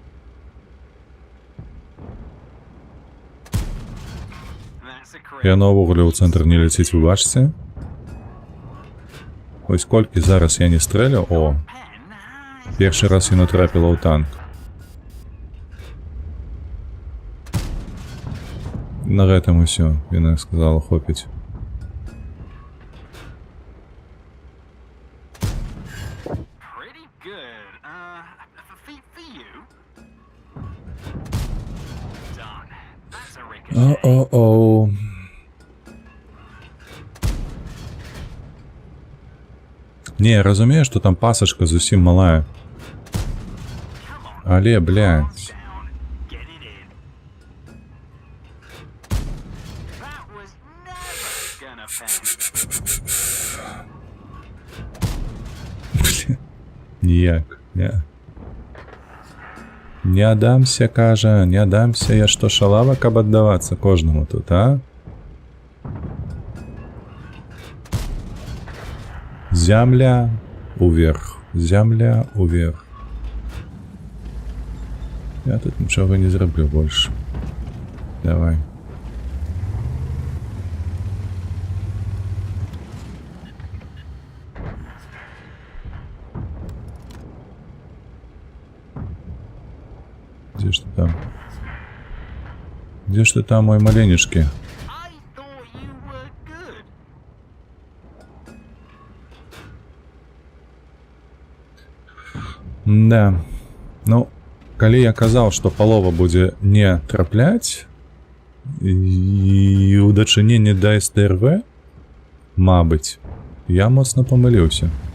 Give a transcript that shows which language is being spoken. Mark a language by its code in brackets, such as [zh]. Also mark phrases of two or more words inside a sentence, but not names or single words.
[be] Яно ўвогуле ў цэнтр не ляціць, вы бачыце? Ось колькі зараз я не стрэляў, о! Першы раз яно трапіла ў танк. На гэтым усё, яна сказала, хопіць. О-о-о. Не, я разумею, што там пасачка зусім малая. Але, блядь. Ніяк, не. Не адамся, кажа, не адамся. Я што, шалава, каб аддавацца кожнаму тут, а? Зямля уверх, зямля уверх. Я тут нічога не зраблю больш. [ru] Давай. Где ж ты там? Где ж ты там, мой маленечки? Да. [be] Ну, калі я казаў, што палова будзе не трапляць і ў дачыненні да СТРВ, мабыць, я моцна памыліўся.